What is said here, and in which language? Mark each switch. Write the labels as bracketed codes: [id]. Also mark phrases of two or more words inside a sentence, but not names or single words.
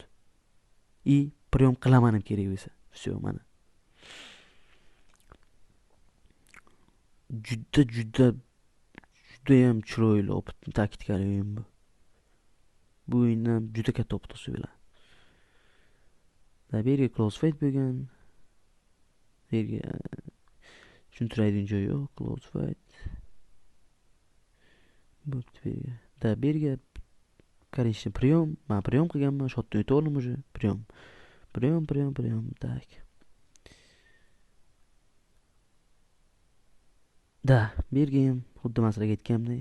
[uz] Priyom qilaman ham kerak bo'lsa. Всё, mana. Juda ham chiroyli opitni taktikali o'yin bu. Bu o'yindan juda katta opit olsa bo'ladi. Berga [en] close fight [uz] bo'lgan. Berga tushuntiradigan joyi yo'q, [en] close fight. [uz] Bo'pti berga. Berga конечно, priyom. Men priyom qilganman, shotni o'ta oldim уже. Priyom. Tak. Berga ham xuddi men sizlarga aytganimdek.